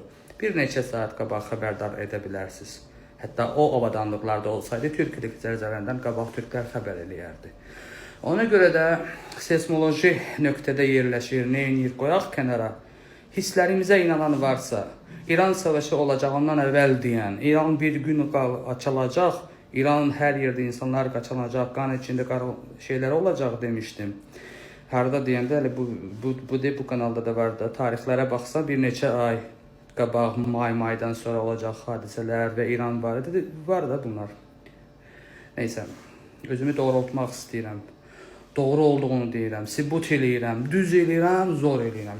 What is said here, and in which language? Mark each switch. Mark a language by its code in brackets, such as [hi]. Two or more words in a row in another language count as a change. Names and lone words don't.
[az] Bir neçə saat qabaq xəbərdar edə bilərsiniz. Hətta o avadanlıqlarda olsaydı, Türkiyədəki zəlzələdən qabaq türklər xəbər eləyərdi. Ona görə də seismoloji nöqtədə yerləşir, neyinir, qoyaq kənara. Hisslərimizə inanan varsa, İran savaşı olacağından əvvəl deyən, İran bir gün açılacaq, [tr] İran'ın her yerde insanlar kaçınacak, kan içinde şeyler olacak demiştim. [az] Harda deyəndə bu kanalda da var da, tarihlere baksa bir neçə ay qabaq, [tr] maydan sonra olacak hadiseler ve İran var da bunlar. [az] Neyse, özümü doğrultmaq istəyirəm. Doğru olduğunu deyirəm, sübut eləyirəm, düz eləyirəm, zor eləyirəm.